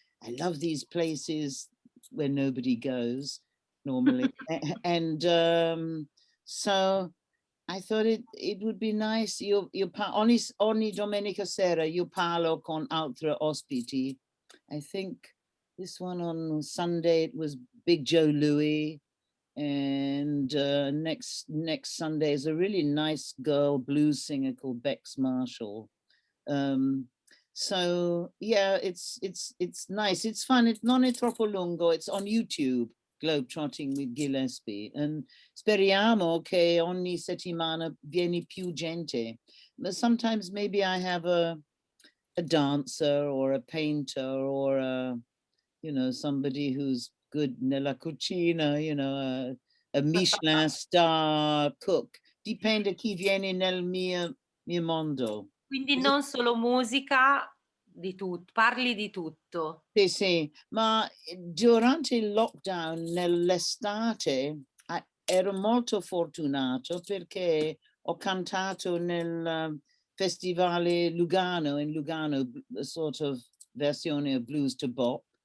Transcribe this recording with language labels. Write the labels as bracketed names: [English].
[English] I love these places where nobody goes normally. And so I thought it would be nice. [Italian] Ogni domenica sera io parlo con altri ospiti. [English] I think this one on Sunday it was Big Joe Louis, and next Sunday is a really nice girl blues singer called Bex Marshall. So yeah, it's nice. It's fun. It's [Italian] non è troppo lungo. [English] It's on YouTube, Globetrotting with Gillespie. And [Italian] speriamo che ogni settimana viene più gente. [English] But sometimes maybe I have a dancer or a painter or somebody who's good [Italian] nella cucina, [English] a Michelin star cook. [Italian] Dipende chi viene nel mio mondo. Quindi non solo musica, parli di tutto. Sì, ma durante il lockdown nell'estate ero molto fortunato perché ho cantato nel Festivale Lugano, in Lugano, [English] a sort of [Italian] versione of blues to bop.